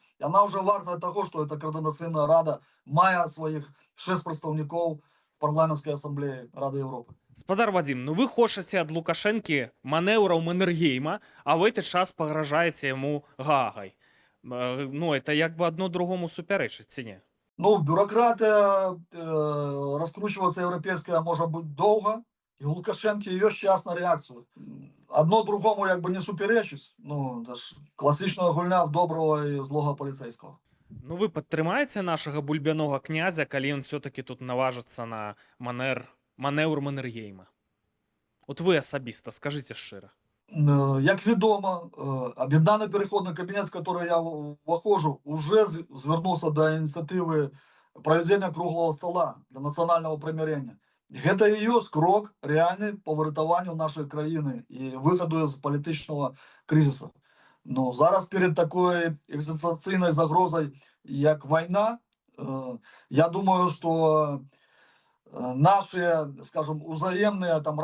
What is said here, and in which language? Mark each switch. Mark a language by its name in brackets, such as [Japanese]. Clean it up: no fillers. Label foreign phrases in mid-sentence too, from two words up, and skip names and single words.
[Belarusian] Яна ўжо вартая таго, што эта каардынацыйная рада мае сваіх 6 прадстаўнікоў парламенцкай асамблеі Рады Европы. Спадар Вадзім, ну вы хочаце ад Лукашэнкі манеўраў Маннергейма, а в гэты час пагражаеце яму Гаагай. Ну, это як бы адно другому супярэчыць, ці не? [Russian] Ну, бюрократия, раскручиваться европейская может быть долго, и у Лукашенко ёсць час на реакцию. Одно другому [Belarusian] як бы не суперечыць. [Russian] Ну, это ж [Belarusian] класічная гульня [Russian] в доброго и злого полицейского. [Belarusian] Ну, вы падтрымаеце нашага бульбянога князя, калі ён все-таки тут наважыцца на манеўр Маннергейма? От вы асабіста, скажыце шчыра. Як вядома, аб'яднаны пераходны кабінет, [Russian] в который я [Belarusian] ўваходжу, уже звярнуўся да ініцыятывы правядзення [Russian] круглого стола [Belarusian] для нацыянального прымірэння. Гэта і ёсць крок рэальны па выратаванню нашай краіны і выхаду з палітычнага крызіса. Ну, зараз [Russian] перед такой [Belarusian] экзістэнцыйнай загрозай, як вайна, я думаю, што наши, скажем, узаемныя там